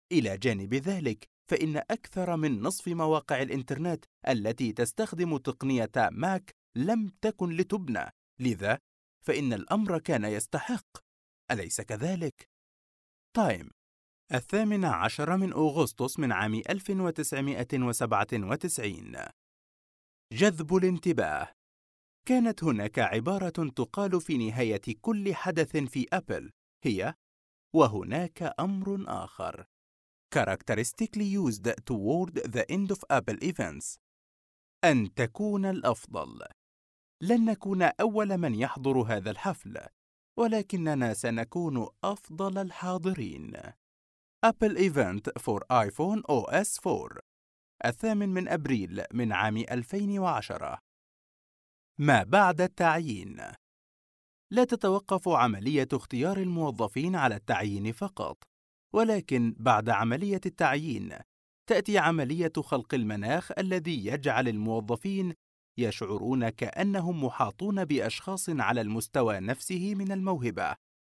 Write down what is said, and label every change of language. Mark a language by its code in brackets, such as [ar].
[ar] إلى جانب ذلك، فإن أكثر من نصف مواقع الإنترنت التي تستخدم تقنية ماك لم تكن لتبنى، لذا فإن الأمر كان يستحق، أليس كذلك؟ تايم، 18 أغسطس 1997. جذب الانتباه. كانت هناك عبارة تقال في نهاية كل حدث في أبل، هي: وهناك أمر آخر. [en] Characteristically used toward the end of Apple events. [ar] أن تكون الأفضل. لن نكون أول من يحضر هذا الحفل، ولكننا سنكون أفضل الحاضرين. [en] Apple event for iPhone OS 4، 8 أبريل 2010. [ar] ما بعد التعيين. لا تتوقف عملية اختيار الموظفين على التعيين فقط، ولكن بعد عملية التعيين تأتي عملية خلق المناخ الذي يجعل الموظفين يشعرون كأنهم محاطون بأشخاص على المستوى نفسه من الموهبة،